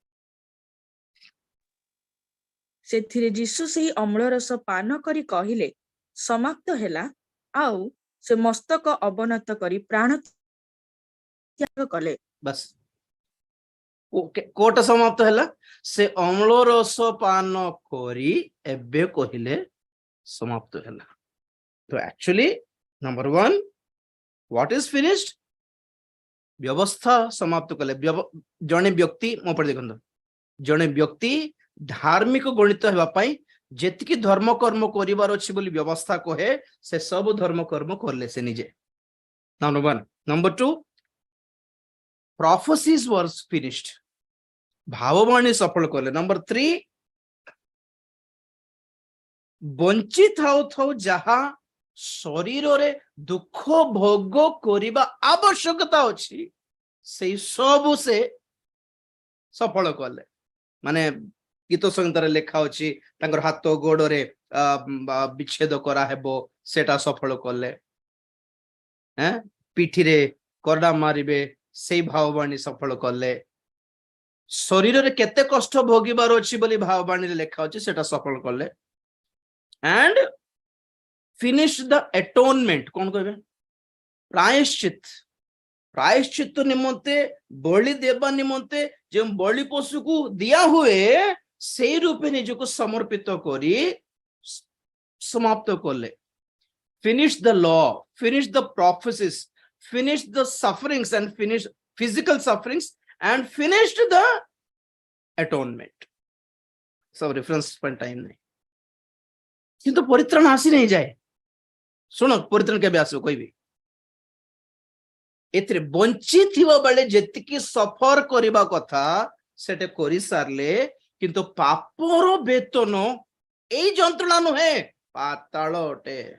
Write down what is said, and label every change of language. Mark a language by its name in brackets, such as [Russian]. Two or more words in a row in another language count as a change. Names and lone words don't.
[Odia] ସେଥିରେ ଯୀଶୁ ସେହି ଅମ୍ଳରସ ପାନ କରି କହିଲେ ସମାପ୍ତ ହେଲା, ଆଉ ସେ ମସ୍ତକ ଅବନତ କରି ପ୍ରାଣ ତ୍ୟାଗ କଲେ। ବାସ୍ କୋଟା ସମାପ୍ତ ହେଲା। ସେ ଅମ୍ଳ ରସ ପାନ କରି ଏବେ କହିଲେ ସମାପ୍ତ ହେଲା। [English] ତ actually number 1 what is finished? [Odia] ବ୍ୟବସ୍ଥା ସମାପ୍ତ କଲେ। ଜଣେ ବ୍ୟକ୍ତି ମୋ ପରେ ଦେଖନ୍ତୁ, ଜଣେ ବ୍ୟକ୍ତି ଧାର୍ମିକ ଗଣିତ ହେବା ପାଇଁ ଯେତିକି ଧର୍ମ କର୍ମ କରିବାର ଅଛି ବୋଲି ବ୍ୟବସ୍ଥା କହେ, ସେ ସବୁ ଧର୍ମ କର୍ମ କଲେ ସେ ନିଜେ। [English] number 1 number 2 prophecies were finished, [Odia] ଭାବବାଣୀ ସଫଳ କଲେ। ନମ୍ବର 3 ବଞ୍ଚି ଥାଉ ଯାହା ଶରୀରରେ ଦୁଃଖ ଭୋଗ କରିବା ଆବଶ୍ୟକତା ଅଛି, ସେଇ ସବୁ ସେ ସଫଳ କଲେ। ମାନେ ଗୀତ ସଂହିତାରେ ଲେଖା ଅଛି ତାଙ୍କର ହାତ ଗୋଡରେ ବିଚ୍ଛେଦ କରାହେବ, ସେଟା ସଫଳ କଲେ। ପିଠିରେ କରଡା ମାରିବେ, ସେଇ ଭାବବାଣୀ ସଫଳ କଲେ। ଶରୀରରେ କେତେ କଷ୍ଟ ଭୋଗିବାର ଅଛି ବୋଲି ଭାବବାଣୀରେ ଲେଖା ଅଛି, ସେଟା ସଫଳ କଲେ। [English] and finish the atonement, [Odia] କଣ କହିବେ? ପ୍ରାୟଶ୍ଚିତ ନିମନ୍ତେ, ବଳି ଦେବା ନିମନ୍ତେ ଯେଉଁ ବଳି ପଶୁକୁ ଦିଆ ହୁଏ, ସେଇ ରୂପେ ନିଜକୁ ସମର୍ପିତ କରି ସମାପ୍ତ କଲେ। [English] finish the law, finish the prophecies, finish the sufferings and finish physical sufferings and finished the atonement. [Hindi] सब रेफरेंस पर टाइम नहीं, [Odia] କିନ୍ତୁ ପରିତ୍ରାଣ ଆସି नहीं ଯାଏ। ଶୁଣ ପରିତ୍ରାଣ କେବେ ଆସିବ କହିବି। ଏଥିରେ ବଞ୍ଚିଥିବା ବେଳେ ଯେତିକି ସଫର କରିବା କଥା ସେଟା କରି ସାରିଲେ, କିନ୍ତୁ ପାପର ବେତନ ଏଇ ଯନ୍ତ୍ରଣା ନୁହେଁ, ପାତାଳ ଅଟେ।